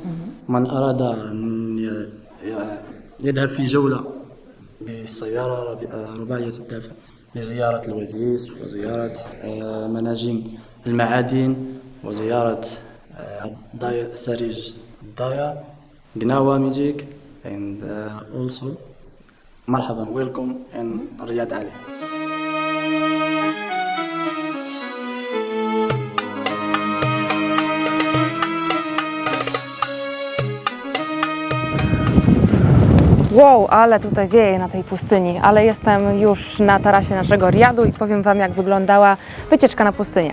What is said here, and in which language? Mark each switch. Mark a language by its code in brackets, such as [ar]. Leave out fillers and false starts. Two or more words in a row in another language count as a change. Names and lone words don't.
[ar] من أراد أن يذهب في جولة بالسيارة رباعية الدفع لزيارة الوزيس وزيارة مناجم المعادن وزيارة سريج الضايا [en] Gnawa Music and also [ar] مرحبا [en] welcome in [ar] رياض علي. [pl] Wow, ale tutaj wieje na tej pustyni, ale jestem już na tarasie naszego Riadu i powiem Wam, jak wyglądała wycieczka na pustynię.